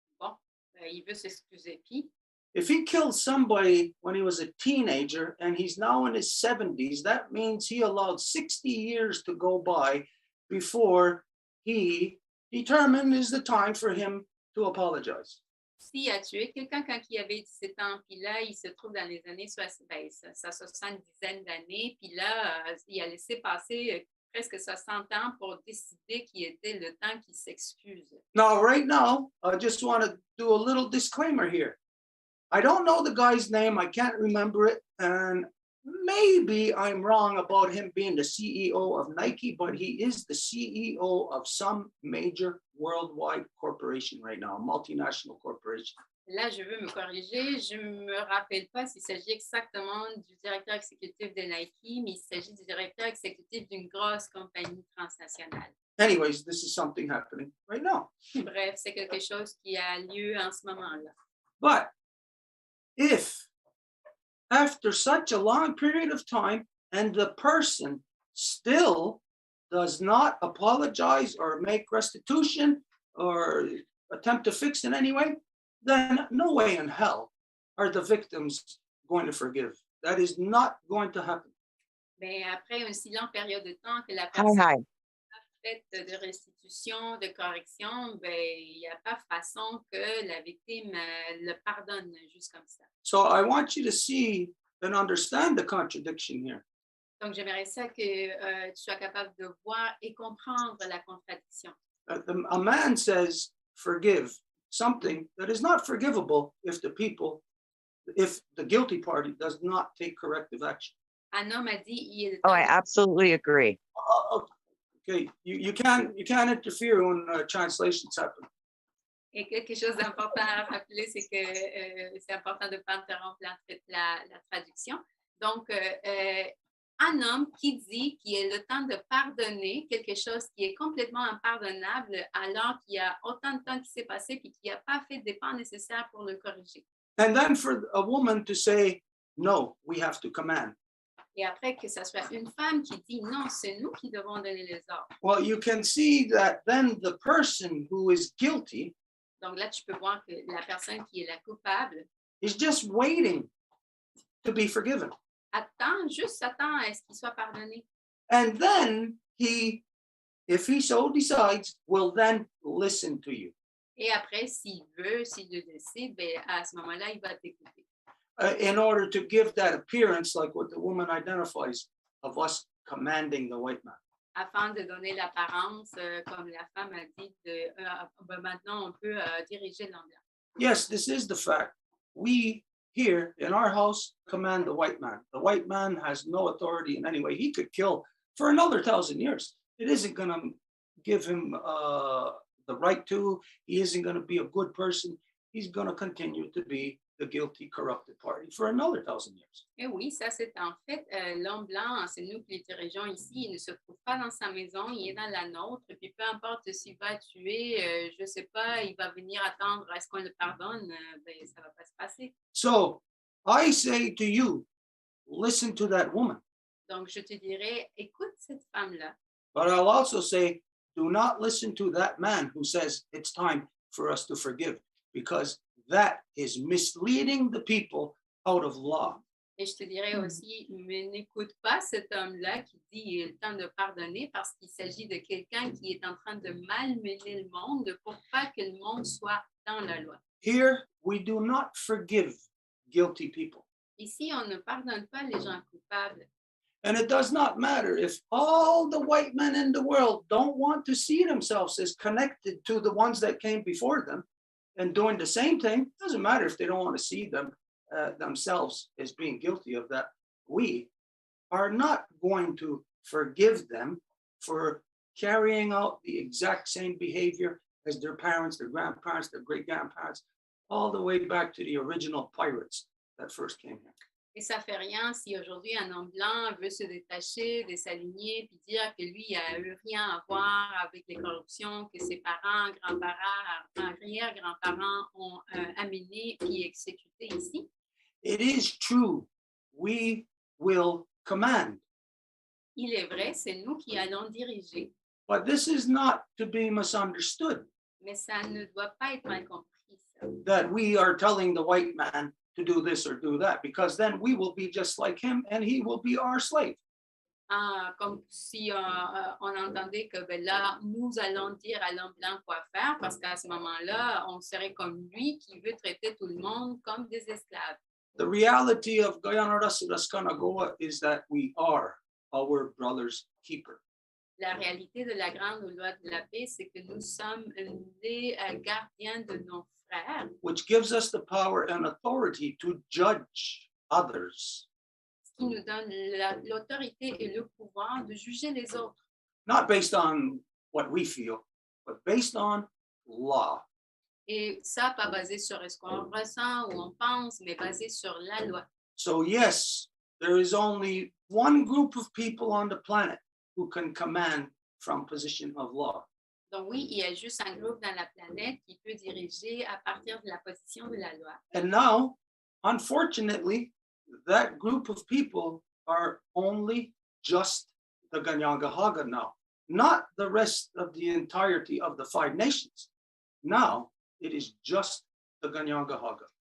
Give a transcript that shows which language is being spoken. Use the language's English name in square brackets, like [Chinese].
[French] Bon, il veut s'excuser. Puis, [English] If he killed somebody when he was a teenager and he's now in his 70s, that means he allowed 60 years to go by before he determined is the time for him to apologize. [French] s'il a tué quelqu'un quand il avait 17 ans, puis là, il se trouve dans les années 60, sa 70 d'années, puis là, il a laissé passer presque 60 ans pour décider qu'il était le temps qu'il s'excuse. [English] Now, right now, I just want to do a little disclaimer here. I don't know the guy's name. I can't remember it. And maybe I'm wrong about him being the CEO of Nike, but he is the CEO of some major worldwide corporation right now, a multinational corporation. [French] Là, je veux me corriger. Je ne me rappelle pas s'il s'agit exactement du directeur exécutif de Nike, mais il s'agit du directeur exécutif d'une grosse compagnie transnationale. [English] Anyways, this is something happening right now. [French] Bref, c'est quelque chose qui a lieu en ce moment-là. [English] But if after such a long period of time and the person still does not apologize or make restitution or attempt to fix in any way, then no way in hell are the victims going to forgive. That is not going to happen. [French] Mais après une si longue période de temps que la [English] Hi, [French] personne [English] hi. [French] fait de restitution, de correction, ben, il n'y a pas façon que la victime le pardonne juste comme ça. [English] So I want you to see and understand the contradiction here. [French] Donc, j'aimerais ça que tu sois capable de voir et comprendre la contradiction. [English] A man says, forgive something that is not forgivable if the guilty party does not take corrective action. [French] Un homme a dit, il est [English] Oh, I absolutely agree. Okay, you can't interfere when translations happen. [French] Et quelque chose d'important à rappeler, c'est que c'est important de ne pas interrompre la traduction. Donc, un homme qui dit qu'il est le temps de pardonner quelque chose qui est complètement impardonnable alors qu'il y a autant de temps qui s'est passé et qu'il n'a pas fait des pas nécessaires pour le corriger. [English] And then for a woman to say, no, we have to command. [French] Et après que ce soit une femme qui dit non, c'est nous qui devons donner les ordres. [English] Well, you can see that then the person who is guilty [French] Donc là, tu peux voir que la personne qui est la coupable [English] is just waiting to be forgiven. [French] juste attend à ce qu'il soit pardonné. [English] And then if he so decides, will then listen to you. [French] Et après, s'il le décide, ben, à ce moment-là, il va t'écouter. [English] In order to give that appearance, like what the woman identifies, of us commanding the white man. [French] Afin de donner l'apparence, comme la femme a dit, maintenant on peut diriger l'homme. [English] Yes, this is the fact. We here in our house command the white man. The white man has no authority in any way. He could kill for another 1,000 years. It isn't going to give him the right to. He isn't going to be a good person. He's going to continue to be the guilty, corrupted party for another 1,000 years. [French] Et oui, ça c'est en fait l'homme blanc, c'est nous qui les dirigeons ici. Il ne se trouve pas dans sa maison, il est dans la nôtre. Puis peu importe s'il va tuer, je ne sais pas, il va venir attendre à ce qu'on le pardonne, ben, ça ne va pas se passer. [English] So I say to you, listen to that woman. [French] Donc je te dirais, écoute cette femme-là. [English] But I'll also say, do not listen to that man who says it's time for us to forgive, because that is misleading the people out of law. [French] Et je te dirais aussi, mais n'écoute pas cet homme-là qui dit il est le temps de pardonner parce qu'il s'agit de quelqu'un qui est en train de malmener le monde pour pas que le monde soit dans la loi. [English] Here, we do not forgive guilty people. [French] Ici, on ne pardonne pas les gens coupables. [English] And it does not matter if all the white men in the world don't want to see themselves as connected to the ones that came before them and doing the same thing. It doesn't matter if they don't want to see them themselves as being guilty of that. We are not going to forgive them for carrying out the exact same behavior as their parents, their grandparents, their great-grandparents, all the way back to the original pirates that first came here. [French] Et ça fait rien si aujourd'hui un homme blanc veut se détacher, de s'aligner, puis dire que lui, il n'a eu rien à voir avec les corruptions que ses parents, grands-parents, arrière-grands-parents ont amené puis exécuté ici. [English] It is true, we will command. [French] Il est vrai, c'est nous qui allons diriger, [English] But this is not to be misunderstood, [French] mais ça ne doit pas être mal compris. Ça. [English] that we are telling the white man to do this or do that, because then we will be just like him and he will be our slave. [French] Comme si on entendait que ben là, nous allons dire à l'homme blanc quoi faire, parce qu'à ce moment-là, on serait comme lui qui veut traiter tout le monde comme des esclaves. [English] The reality of Kahnawà is that we are our brother's keeper. [French] La réalité de la grande loi de la paix, c'est que nous sommes les gardiens de nos frères, [English] Which gives us the power and authority to judge others, [French] ce qui nous donne l'autorité et le pouvoir de juger les autres. [English] not based on what we feel, but based on law. [French] Et ça, pas basé sur ce qu'on ressent ou on pense, mais basé sur la loi. [English] So, yes, there is only one group of people on the planet who can command from position of law. [French] Donc oui, il y a juste un groupe dans la planète qui peut diriger à partir de la position de la loi. [English] And now, unfortunately, that group of people are only just the Kahnawà now, not the rest of the entirety of the 5 nations. Now, it is just the Kahnawà.